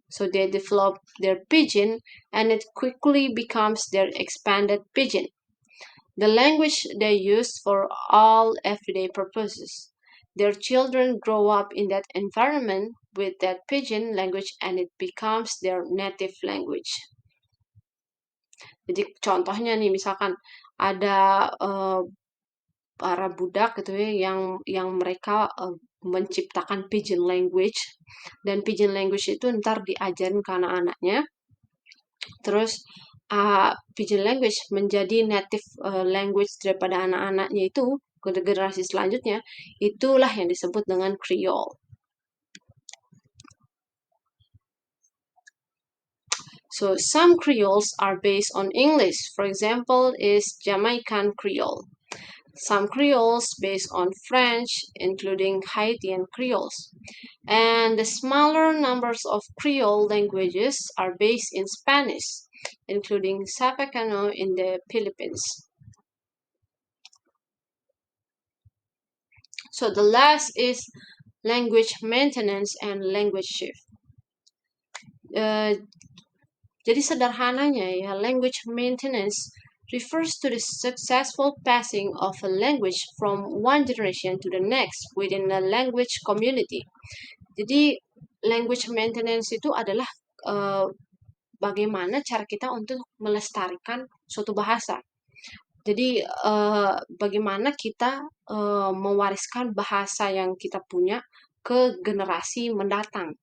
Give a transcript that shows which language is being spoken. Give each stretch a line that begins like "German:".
English: So they develop their pidgin, and it quickly becomes their expanded pidgin, the language they use for all everyday purposes. Their children grow up in that environment with that pidgin language, and it becomes their native language.
Indonesian: Jadi contohnya nih, misalkan ada para budak gitu ya yang mereka menciptakan pidgin language, dan pidgin language itu ntar diajarin ke anak-anaknya, terus pidgin language menjadi native language daripada anak-anaknya itu ke generasi selanjutnya, itulah yang disebut dengan Creole.
English: So some Creoles are based on English. For example, is Jamaican Creole. Some Creoles based on French, including Haitian Creoles. And the smaller numbers of Creole languages are based in Spanish, including Zapacano in the Philippines. So the last is language maintenance and language shift.
Indonesian: Jadi sederhananya ya,
English: language maintenance refers to the successful passing of a language from one generation to the next within a language community.
Indonesian: Jadi language maintenance itu adalah bagaimana cara kita untuk melestarikan suatu bahasa. Jadi bagaimana kita mewariskan bahasa yang kita punya ke generasi mendatang.